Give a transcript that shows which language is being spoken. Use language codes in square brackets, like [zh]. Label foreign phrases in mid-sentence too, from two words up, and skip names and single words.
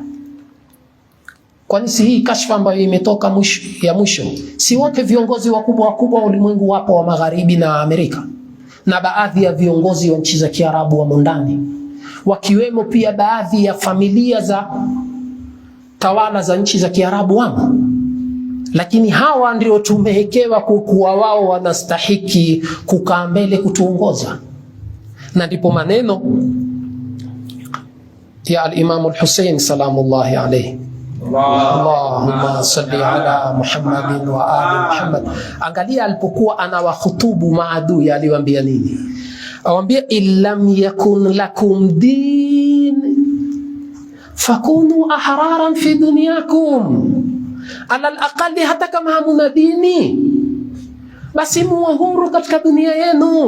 [sw] Kwani si hii kashfa ambayo imetoka mwisho, si wote viongozi wakubwa wa ulimwengu wapo wa magharibi na Amerika, na baadhi ya viongozi wa nchi za Kiarabu wamo ndani, wakiwemo pia baadhi ya familia za tawala za nchi za Kiarabu wamo. Lakini hawa ndio tumehekewa kuwa wao wanastahiki kukaa mbele kutuongoza. Na ndipo maneno ya [ar] الإمام الحسين سلام الله عليه، اللهم صل على محمد وآل محمد. [sw] Angalia alipokuwa anawahutubu maadui aliwaambia nini? Awambia [ar] إن لم يكن لكم دين فكونوا أحرارا في دنياكم على الأقل, [sw] hata kama hamuna dini basi muwe huru katika dunia yenu.